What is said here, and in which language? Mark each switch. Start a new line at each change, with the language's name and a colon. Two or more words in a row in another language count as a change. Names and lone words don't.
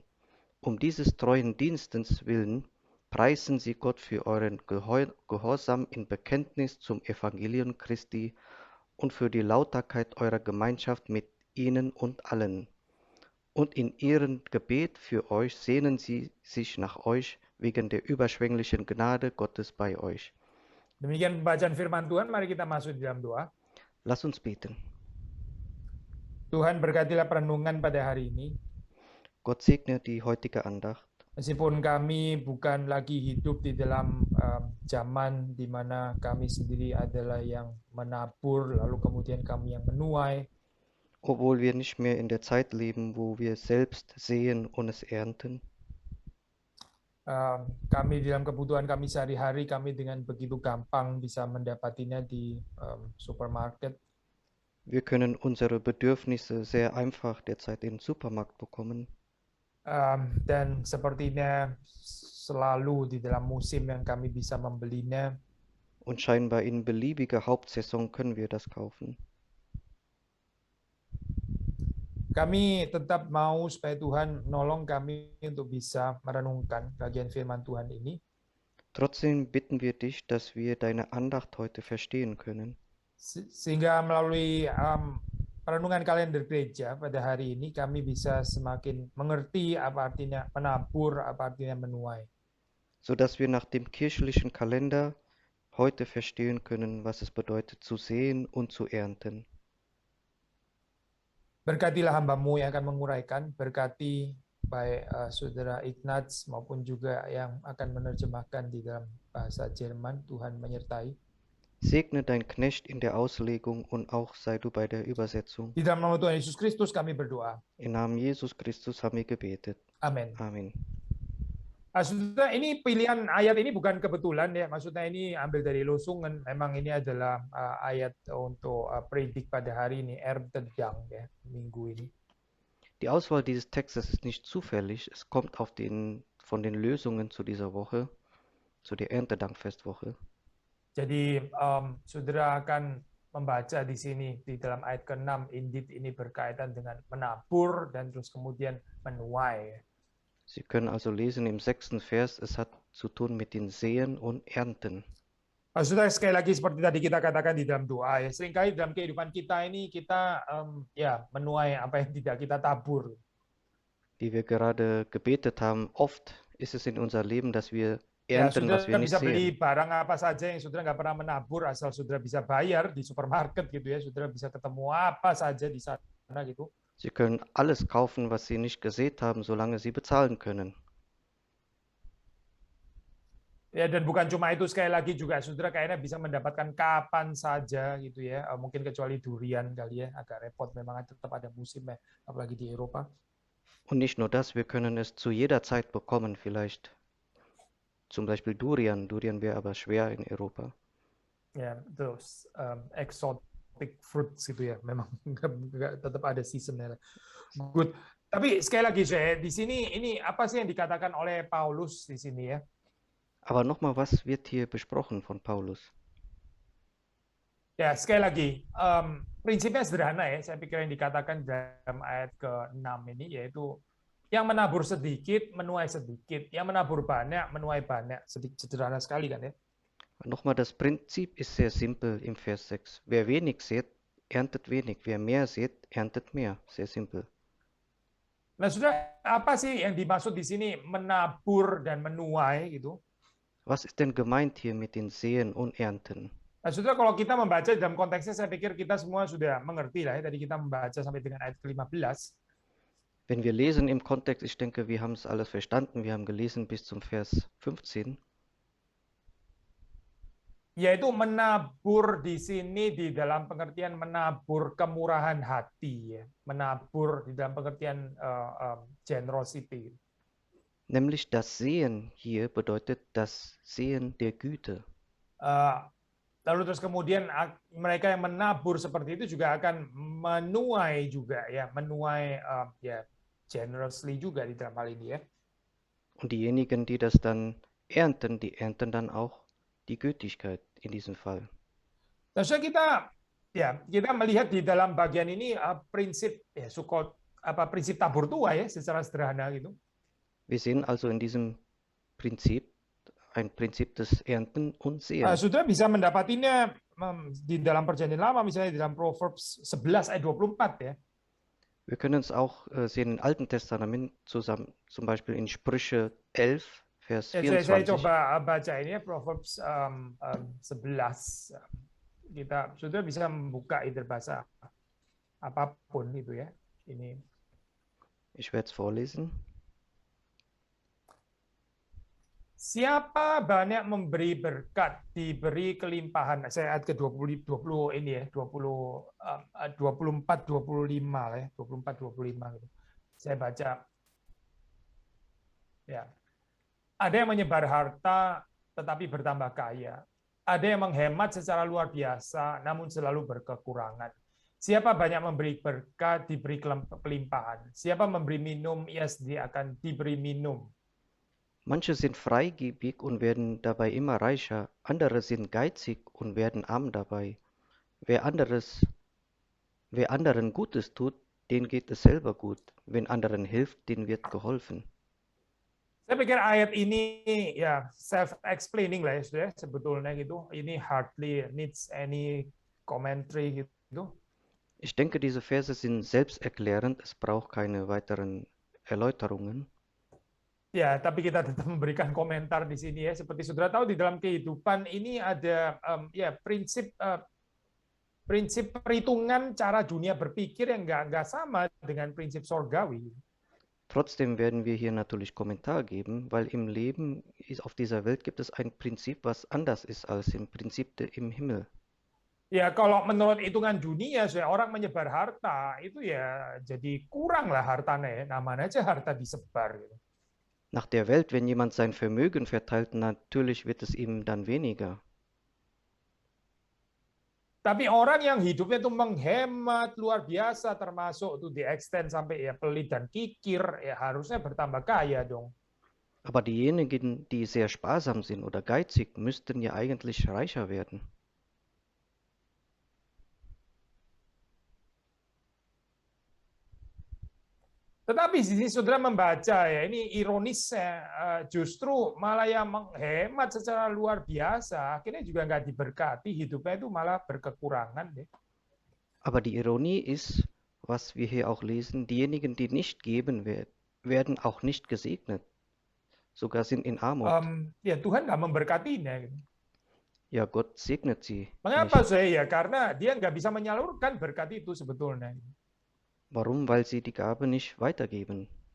German: Um dieses treuen Dienstes willen preisen Sie Gott für euren Gehorsam im Bekenntnis zum Evangelium Christi und für die Lauterkeit eurer Gemeinschaft mit ihnen und allen. Und in ihrem Gebet für euch sehnen sie sich nach euch wegen der überschwänglichen Gnade Gottes bei euch.
Indonesian: Demikian pembacaan firman Tuhan, mari kita masuk di dalam doa.
German: Lasst uns beten.
Indonesian: Tuhan, berkatilah perenungan pada hari ini.
German: Gott segne die heutige Andacht.
Indonesian: Meskipun kami bukan lagi hidup di dalam zaman di mana kami sendiri adalah yang menabur, lalu kemudian kami yang menuai.
German: Obwohl wir nicht mehr in der Zeit leben, wo wir selbst sehen und es ernten.
Indonesian: Kami dalam kebutuhan kami sehari-hari, kami dengan begitu gampang bisa mendapatinya di supermarket.
German: Wir können unsere Bedürfnisse sehr einfach derzeit im Supermarkt bekommen.
Indonesian: Dan sepertinya selalu di dalam musim yang kami bisa membelinya.
German: Und scheinbar in beliebiger Hauptsaison können wir das kaufen.
Indonesian: Kami tetap mau supaya Tuhan menolong kami untuk bisa merenungkan bagian firman Tuhan ini.
German: Trotzdem bitten wir dich, dass wir deine Andacht heute verstehen können.
Indonesian: Sehingga melalui perenungan kalender gereja pada hari ini kami bisa semakin mengerti apa artinya menabur, apa artinya menuai.
German: Sodass wir nach dem kirchlichen Kalender heute verstehen können, was es bedeutet zu sehen und zu ernten.
Indonesian: Berkatilah hamba-Mu yang akan menguraikan, berkati baik saudara Ignaz maupun juga yang akan menerjemahkan di dalam bahasa Jerman. Tuhan menyertai.
German: Segne dein Knecht in der Auslegung und auch sei du bei der Übersetzung.
Indonesian: Di dalam nama Tuhan Yesus Kristus kami berdoa.
German: Im Namen Jesus Christus haben wir gebetet.
Indonesian: Amin. Amin. Maksudnya ini pilihan ayat ini bukan kebetulan ya. Maksudnya ini ambil dari Losungan. Memang ini adalah ayat untuk predik pada hari ini, Erntedank ya, minggu ini.
German: Die Auswahl dieses Textes ist nicht zufällig. Es kommt von den Lösungen zu dieser Woche, zu der Erntedankfestwoche.
Indonesian: Jadi saudara akan membaca di sini di dalam ayat ke-6, indeed ini berkaitan dengan menabur dan terus kemudian menuai.
German: Sie können also lesen im 6. Vers, es hat zu tun mit den Sehen und Ernten.
Indonesian: Saudara, sekali lagi seperti tadi kita katakan di dalam doa ya, seringkali dalam kehidupan kita ini kita menuai apa yang tidak kita tabur.
German: Wie wir gerade gebetet haben, oft ist es in unser Leben, dass wir
Indonesian: Ya,
German: ernten, was wir
Indonesian: saudara
German: nicht
Indonesian: bisa beli
German: sehen.
Indonesian: barang apa saja yang saudara nggak pernah menabur, asal saudara bisa bayar di supermarket gitu ya. Saudara bisa ketemu apa saja di sana gitu.
German: Sie können alles kaufen, was Sie nicht gesät haben, solange Sie bezahlen können.
Indonesian: Ya, dan bukan cuma itu, sekali lagi juga saudara kayaknya bisa mendapatkan kapan saja gitu ya. Mungkin kecuali durian kali ya, agak repot memang tetap ada musim ya, apalagi di Eropa.
German: Und nicht nur das, wir können es zu jeder Zeit bekommen, vielleicht. Zum Beispiel Durian. Durian wäre aber schwer in Europa.
Indonesian: Ya, terus
English: exotic fruits
Indonesian: gitu ya, memang tetap ada seasonnya. Good. Tapi sekali lagi saya di sini ini apa sih yang dikatakan oleh Paulus di sini ya?
German: Aber nochmal, was wird hier besprochen von Paulus?
Indonesian: Ya, sekali lagi, prinsipnya sederhana ya, saya pikir yang dikatakan dalam ayat ke-6 ini, yaitu yang menabur sedikit, menuai sedikit, yang menabur banyak, menuai banyak. Sederhana sekali kan ya.
German: Nochmal, das Prinzip ist sehr simpel im Vers 6. Wer wenig sät, erntet wenig. Wer mehr sät, erntet mehr. Sehr simpel.
Indonesian: Nah, sudah apa sih yang dimaksud di sini menabur dan menuai gitu?
German: Was ist denn gemeint hier mit den Säen und Ernten?
Indonesian: Nah, saudara, kalau kita membaca dalam konteksnya, saya pikir kita semua sudah mengerti lah ya. Tadi kita membaca sampai dengan ayat ke-15.
German: Wenn wir lesen im Kontext, ich denke, wir haben es alles verstanden. Wir haben gelesen bis zum Vers 15.
Indonesian: Yaitu menabur di sini di dalam pengertian menabur kemurahan hati, ya. Menabur di dalam pengertian generosity.
German: Nämlich das Sehen hier bedeutet das Sehen der Güte.
Indonesian: Lalu terus kemudian mereka yang menabur seperti itu juga akan menuai juga ya, menuai ya generously juga di dalam hal ini ya.
German: Und diejenigen, die das dann ernten, die ernten dann auch die Gütigkeit in diesem Fall.
Indonesian: Nah, so kita melihat di dalam bagian ini prinsip ya prinsip tabur tuai ya secara sederhana gitu.
German: Wir sehen also in diesem Prinzip ein Prinzip des Ernten und Säen.
Indonesian: Saudara bisa mendapatinya di dalam Perjanjian Lama, misalnya di dalam Proverbs 11 ayat 24 ya.
German: Wir können es auch sehen im Alten Testament, zusammen, zum Beispiel in Sprüche 11, Vers
Indonesian: Saya
German: 24.
Indonesian: coba baca ini ya, Proverbs 11. Kita sudah bisa membuka itu bahasa apapun itu ya. Ini.
German: Ich werde es vorlesen.
Indonesian: Siapa banyak memberi berkat, diberi kelimpahan. Saya ayat ke-20 ini ya, 24 25 lah ya, 24 25 gitu. Saya baca. Ya. Ada yang menyebar harta tetapi bertambah kaya. Ada yang menghemat secara luar biasa namun selalu berkekurangan. Siapa banyak memberi berkat, diberi kelimpahan. Siapa memberi minum, ia sendiri akan diberi minum.
German: Manche sind freigebig und werden dabei immer reicher, andere sind geizig und werden arm dabei. Wer anderen Gutes tut, denen geht es selber gut. Wenn anderen hilft, denen wird geholfen.
Indonesian: Saya pikir ayat ini ya self-explaining lah ya, sudah sebetulnya gitu.
English: Ini hardly needs any commentary gitu.
German: Ich denke, diese Verse sind selbsterklärend, es braucht keine weiteren Erläuterungen.
Indonesian: Ya, tapi kita tetap memberikan komentar di sini ya. Seperti saudara tahu, di dalam kehidupan ini ada prinsip perhitungan cara dunia berpikir yang nggak sama dengan prinsip sorgawi.
German: Trotzdem werden wir hier natürlich Kommentar geben, weil im Leben auf dieser Welt gibt es ein Prinzip, was anders ist als im Prinzip im Himmel.
Indonesian: Ya, kalau menurut hitungan dunia, orang menyebar harta itu ya jadi kurang lah hartanya ya. Namanya aja harta disebar gitu.
German: Nach der Welt, wenn jemand sein Vermögen verteilt, natürlich wird es ihm dann weniger.
Indonesian: Tapi orang yang hidupnya itu menghemat luar biasa, termasuk tuh di extend sampai ya pelit dan kikir, ya harusnya bertambah kaya dong.
German: Aber diejenigen, die sehr sparsam sind oder geizig, müssten ja eigentlich reicher werden.
Indonesian: Tetapi di sini saudara membaca ya, ini ironisnya justru malah yang menghemat secara luar biasa, akhirnya juga nggak diberkati, hidupnya itu malah berkekurangan. Ya.
German: Aber die Ironie ist, was wir hier auch lesen, diejenigen, die nicht geben, werden auch nicht gesegnet, sogar sind in Armut.
Indonesian: Ya Tuhan nggak memberkatinya. Gitu.
German: Ja, Gott segnet sie
Indonesian: Mengapa
German: nicht.
Indonesian: saya? Ya karena dia nggak bisa menyalurkan berkat itu sebetulnya.
German: Warum? Weil sie die Gabe nicht weitergeben.